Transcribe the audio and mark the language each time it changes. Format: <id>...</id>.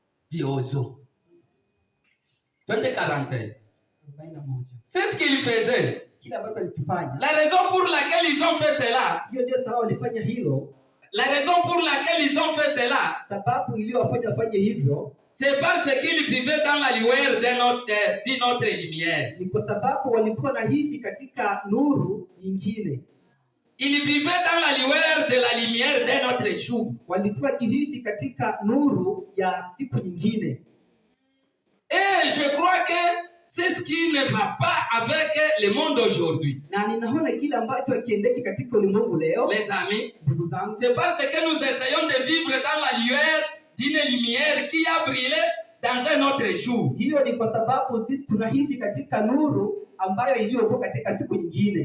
<fr>Viozo. 2041. C'est ce qu'il faisait.</fr> <sw>kile ambacho alikifanya.</sw> <fr>La raison pour laquelle ils ont fait cela.</fr> <sw>Hiyo ndio sababu walifanya hilo.</sw> <fr>La raison pour laquelle ils ont fait cela.</fr> <sw>Sababu iliyowafanya wafanye hivyo.</sw> <fr>C'est parce qu'ils vivaient dans la lueur d'une autre lumière.</fr> <sw>Ni kwa sababu walikuwa naishi katika nuru nyingine.</sw> <fr>Ils vivaient dans la lueur de la lumière d'un autre jour.</fr> <sw>Walikuwa kiishi katika nuru ya siku nyingine.</sw> <fr>Et je crois que c'est ce qui ne va pas avec le monde aujourd'hui.</fr> <sw>Na ninaona kile ambacho hakiendeki katika ulimwengu leo.</sw> <fr>Mes amis,</fr> <sw>ndugu zangu,</sw> <fr>c'est parce que nous essayons de vivre dans la lueur d'une lumière qui a brillé dans un autre jour.</fr> <sw>Hiyo ni kwa sababu sisi tunaishi katika nuru ambayo iliyokuwa katika siku nyingine.</sw>